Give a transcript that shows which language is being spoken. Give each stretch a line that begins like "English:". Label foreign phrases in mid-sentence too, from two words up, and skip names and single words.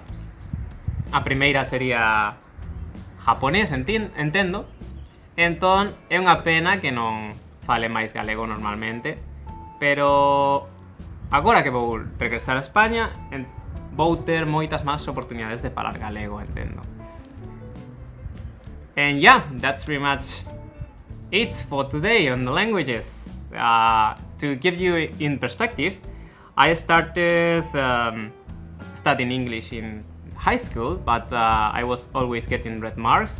Galician: A primeira sería japonés, entendo. Entón, é unha pena que non fale máis galego normalmente, pero agora que vou regresar a España, vou ter moitas máis oportunidades de falar galego, entendo.
English: And yeah, that's pretty much it for today on the languages. To give you in perspective, I started studying English in high school, but I was always getting red marks.